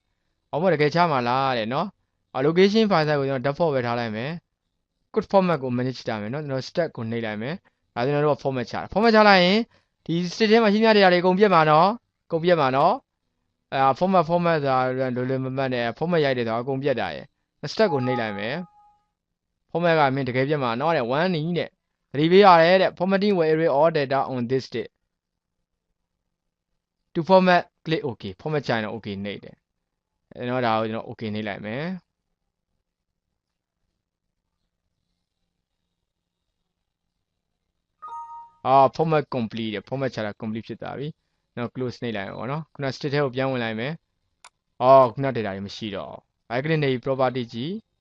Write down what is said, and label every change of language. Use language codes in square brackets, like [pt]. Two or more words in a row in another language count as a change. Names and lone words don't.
[my] အော်မတကယ်ချမှာလားတဲ့နော် [en] location file size [my] ကိုကျွန်တော် default ပဲထားလိုက်မယ် [en] code format [my] ကို manage တာမယ်နော်ကျွန်တော် stack ကိုနှိပ်လိုက်မယ်ဒါကျွန်တော်တို့က format ချတာ format ချလိုက်ရင်ဒီ state ထဲမှာရှိမြတဲ့နေရာတွေအကုန်ပြတ်မှာနော်အကုန်ပြတ်မှာနော်format ဆိုတာလွယ်မမှတ်နဲ့ format ရိုက်တယ်ဆိုတော့အကုန်ပြတ်တာရယ် stack ကိုနှိပ်လိုက်မယ် format ကမင်းတကယ်ပြတ်မှာနော်တဲ့1နီးတဲ့သတိပေးရတယ်တဲ့ [en] formatting will erase all data on this date to format click OK [my] format ချရင်တော့ OK နှိပ်တယ်အဲ့တော့ဒါကိုကျွန်တော် OK နှိပ်လိုက်မယ် [en] format complete [my] တဲ့ format ချတာ complete ဖြစ်သွားပြီနော် close နှိပ်လိုက်အောင်နော်ခုန state ထဲကိုပြန်ဝင်လိုက်မယ်ခုန data တွေမရှိတော့ [en] right click [my] နှိပ် property ကြည့်